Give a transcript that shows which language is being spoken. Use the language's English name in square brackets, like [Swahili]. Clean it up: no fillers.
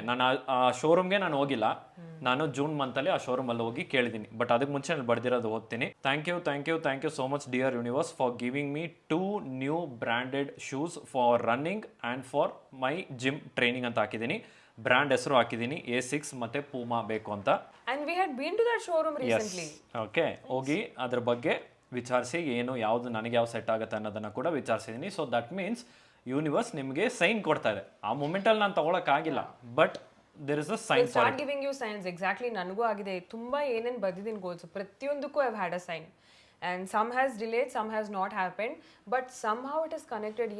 [Kannada] ನಾನು ಆ ಶೋರೂಮ್ಗೆ ನಾನು ಹೋಗಿಲ್ಲ, ನಾನು ಜೂನ್ ಮಂತಲ್ಲಿ ಆ ಶೋರೂಮಲ್ಲಿ ಹೋಗಿ ಕೇಳಿದ್ದೀನಿ. ಬಟ್ ಅದಕ್ಕೆ ಮುಂಚೆ ನಾನು ಬರ್ದಿರೋದು ಓದ್ತೀನಿ. [English] thank you so much dear universe for giving me 2 new branded shoes for running and for my gym training [Kannada] ಅಂತ ಹಾಕಿದ್ದೀನಿ. ಬ್ರ್ಯಾಂಡ್ ಹೆಸರು ಹಾಕಿದ್ದೀನಿ A6 ಮತ್ತು ಪೂಮಾ ಬೇಕು ಅಂತ. [English] And we had been to that showroom recently. [Kannada] Okay, ಹೋಗಿ ಅದ್ರ ಬಗ್ಗೆ ವಿಚಾರಿಸಿ ಏನು ಯಾವುದು ನನಗೆ ಯಾವ ಸೆಟ್ ಆಗುತ್ತೆ ಅನ್ನೋದನ್ನು ಕೂಡ ವಿಚಾರಿಸಿದ್ದೀನಿ. [English] so that means [Kannada] ಯೂನಿವರ್ಸ್ ನಿಮಗೆ ಸೈನ್ ಕೊಡ್ತಾ ಇದೆ. ಆ ಮೂಮೆಂಟಲ್ಲಿ ನಾನು ತೊಗೊಳಕ್ಕಾಗಿಲ್ಲ, [English] But there is a sign for start giving you signs. Exactly [Kannada] ನನಗೂ ಆಗಿದೆ. ತುಂಬಾ ಏನೇನು ಬರ್ದಿದ್ದೀನಿ ಗೋಲ್ಸ್, ಪ್ರತಿಯೊಂದಕ್ಕೂ [English] I've had a sign. And some has delayed, some has not happened, but somehow it is connected.